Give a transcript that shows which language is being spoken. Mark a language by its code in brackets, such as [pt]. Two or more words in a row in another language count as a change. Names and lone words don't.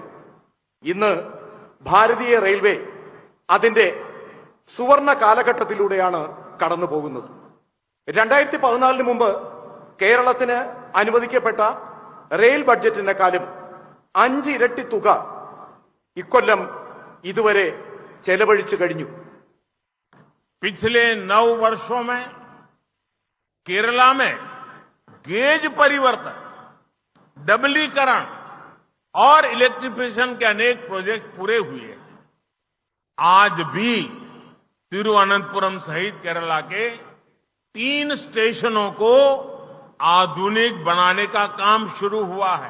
[ml] ഇന്ന് ഭാരതീയ റെയിൽവേ അതിന്റെ സുവർണ കാലഘട്ടത്തിലൂടെയാണ് കടന്നുപോകുന്നത്. 2014 മുമ്പ് കേരളത്തിന് അനുവദിക്കപ്പെട്ട റെയിൽ ബഡ്ജറ്റിനെക്കാളും 5 ഇരട്ടി തുക ഇക്കൊല്ലം ഇതുവരെ ചെലവഴിച്ചു കഴിഞ്ഞു. [hi] पिछले 9 वर्षों में केरला में गेज परिवर्तन, डबलीकरण और इलेक्ट्रिफिकेशन के अनेक प्रोजेक्ट पूरे हुए हैं। आज भी तिरुवनंतपुरम सहित केरला के 3 स्टेशनों को आधुनिक बनाने का काम शुरू हुआ है।